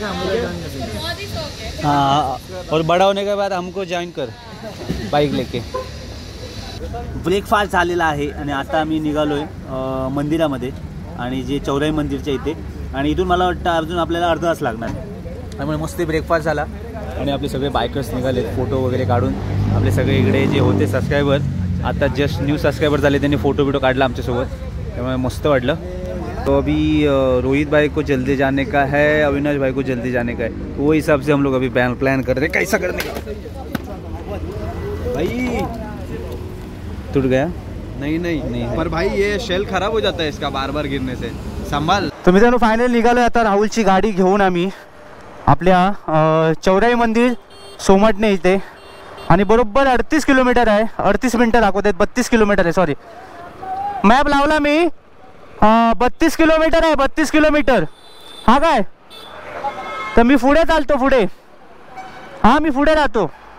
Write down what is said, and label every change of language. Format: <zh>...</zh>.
<hi>हाँ, और बड़ा होने के बाद हमको ज्वाइन कर बाइक लेके।</hi> <mr>ब्रेकफास्ट झालेला आहे आणि आता आम्ही निघालो आहे मंदिरामध्ये, आणि जे चौराई मंदिरच्या इथे। आणि इथून मला वाटतं अजून आपल्याला अर्धा तास लागणार, त्यामुळे मस्त ब्रेकफास्ट झाला आणि आपले सगळे बायकर्स निघाले फोटो वगैरे काढून। आपले सगळे इकडे जे होते सबस्क्रायबर आता जस्ट न्यू सबस्क्रायबर झाले, त्यांनी फोटो काढला आमच्यासोबत, त्यामुळे मस्त वाटलं।</mr> <hi>तो अभी रोहित भाई को जल्दी जाने का है, अविनाश भाई को जल्दी जाने का है, तो वो हिसाब से हम लोग अभी प्लान कर रहे हैं कैसा करने का। भाई टूट गया? नहीं पर भाई ये शेल खराब हो जाता है इसका बार बार गिरने से, संभाल।</hi> <mr>तर मित्रांनो फायनली निघालोय आता राहुलची गाडी घेऊन आम्ही आपल्या चौराई मंदिर सोमटणे इथे। आणि बरोबर 38 किलोमीटर आहे, 38 मिनटं दाखवत आहेत, 32 किलोमीटर आहे, सॉरी मॅप लावला मी। 32 किलोमीटर आहे, 32 किलोमीटर। हा काय, तर मी पुढे चालतो पुढे, हां मी पुढे राहतो।</mr>